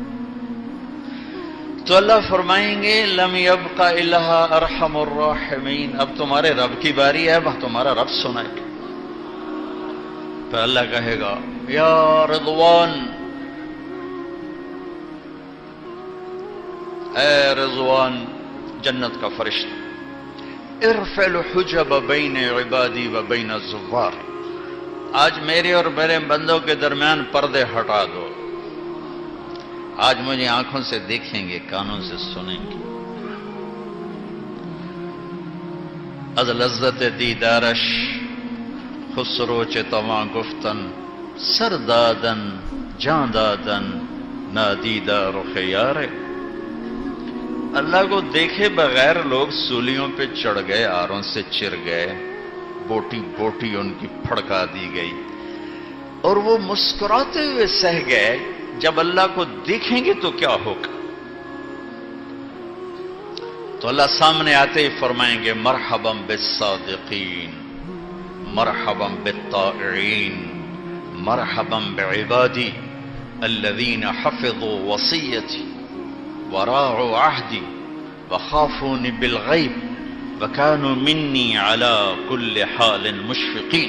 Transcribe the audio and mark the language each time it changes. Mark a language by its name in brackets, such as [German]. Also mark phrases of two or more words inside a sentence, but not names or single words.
[Urdu] تو اللہ فرمائیں گے [Arabic] لم يبق الا ارحم الراحمین، [Urdu] اب تمہارے رب کی باری ہے، اب تمہارا رب سنائے. پھر اللہ کہے گا [Arabic] یا رضوان، [Urdu] اے رضوان جنت کا فرشتہ، [Arabic] ارفع الحجب بین عبادی و بین الزوار، [Urdu] آج میرے اور میرے بندوں کے درمیان پردے ہٹا دو. آج مجھے آنکھوں سے دیکھیں گے، کانوں سے سنیں گے. [Persian] از لذت دیدارش خسرو چه تواں گفتن، سر دادن جان دادن نادیدہ رخ یار. [Urdu] اللہ کو دیکھے بغیر لوگ سولیوں پہ چڑھ گئے، آروں سے چر گئے، بوٹی بوٹی ان کی پھڑکا دی گئی، اور وہ مسکراتے ہوئے سہ گئے. جب اللہ کو دیکھیں گے تو کیا ہوگا؟ تو اللہ سامنے آتے ہی فرمائیں گے [Arabic] مرحبا بالصادقین، مرحبا بالطائعین، مرحبا بعبادی الذین حفظوا وصیتی وراعوا عہدی وخافونی بالغیب وکانوا منی علی کل حال مشفقین.